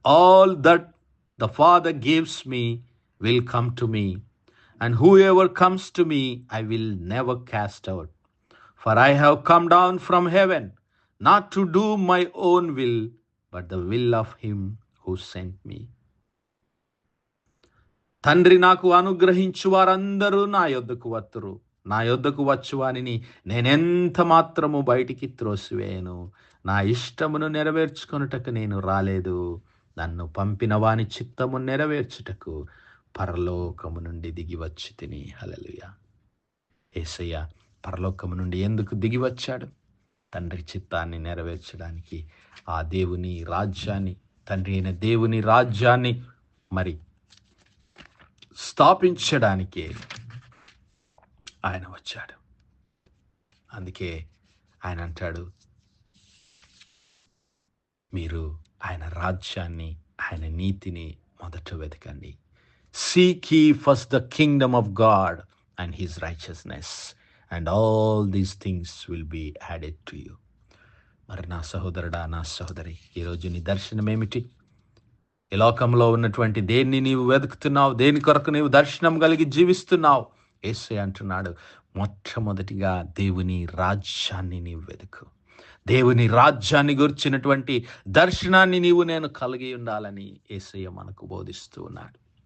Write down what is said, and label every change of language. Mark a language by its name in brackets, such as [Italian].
[English] All that the Father gives me will come to me, and whoever comes to me I will never cast out. For I have come down from heaven, not to do my own will, but the will of him who sent me. [Telugu] తండ్రి నాకు అనుగ్రహించు వారందరూ నా యొద్దకు వత్తురు, నా యొద్దకు వచ్చువానిని నేనెంత మాత్రము బయటికి త్రోసివేయను. నా ఇష్టమును నెరవేర్చుకొనుటకు నేను రాలేదు, నన్ను పంపిన వాని చిత్తము నెరవేర్చుటకు పరలోకము నుండి దిగి వచ్చి తిని. హల్లెలూయా. యేసయ్య పరలోకము నుండి ఎందుకు దిగి వచ్చాడు? తండ్రి చిత్తాన్ని నెరవేర్చడానికి, ఆ దేవుని రాజ్యాన్ని, తండ్రి అయిన దేవుని రాజ్యాన్ని మరి స్థాపించడానికే ఆయన వచ్చాడు. అందుకే ఆయన అంటాడు, మీరు ఆయన రాజ్యాన్ని, ఆయన నీతిని మొదట వెతకండి. [English] Seek ye first the kingdom of God and his righteousness, and all these things will be added to you. [Telugu] మరి నా సహోదరుడా, నా సహోదరి, ఈరోజు నీ దర్శనం ఏమిటి? ఈ లోకంలో ఉన్నటువంటి దేన్ని నీవు వెతుకుతున్నావు? దేని కొరకు నీవు దర్శనం కలిగి జీవిస్తున్నావు? యేసయ్య అంటున్నాడు, మొట్టమొదటిగా దేవుని రాజ్యాన్ని నీవు వెతుకు. దేవుని రాజ్యాన్ని గురించినటువంటి దర్శనాన్ని నీవు నేను కలిగి ఉండాలని యేసయ్య మనకు బోధిస్తూ ఉన్నాడు.